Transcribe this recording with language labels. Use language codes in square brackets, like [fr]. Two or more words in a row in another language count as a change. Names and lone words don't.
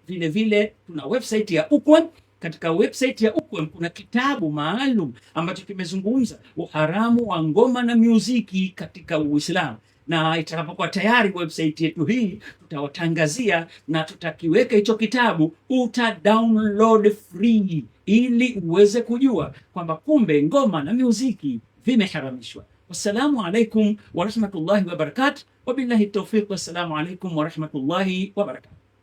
[sw] Vile vile tuna website ya Ukwem. Katika website ya Ukwem kuna kitabu maalum ambacho kimezungumza uharamu wa ngoma na muziki katika Uislamu, na itakapokuwa tayari website yetu hii tutawatangazia na tutakiweka hicho kitabu, uta [en] download free [sw] ili uweze kujua kwamba kumbe ngoma na muziki vimeharamishwa. [ar] والسلام عليكم ورحمة الله وبركاته وبالله التوفيق والسلام عليكم ورحمة الله وبركاته.